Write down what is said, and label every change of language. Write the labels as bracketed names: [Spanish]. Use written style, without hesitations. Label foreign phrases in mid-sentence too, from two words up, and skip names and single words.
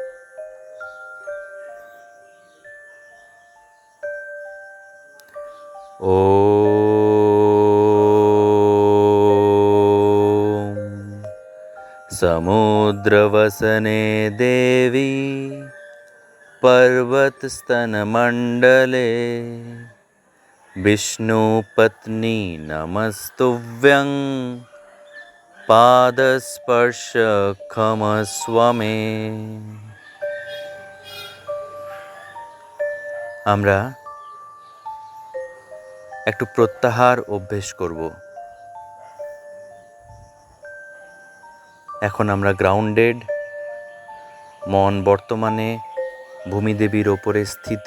[Sanskrit] ওম সমুদ্রবসনে দেবী पर्वतस्तनमण्डले विष्णुपत्नी नमस्तुभ्यं पादस्पर्श क्षमस्व मे। [Bangla] আমরা একটু প্রত্যাহার অভ্যেস করব। এখন আমরা গ্রাউন্ডেড, মন বর্তমানে ভূমিদেবীর ওপরে স্থিত।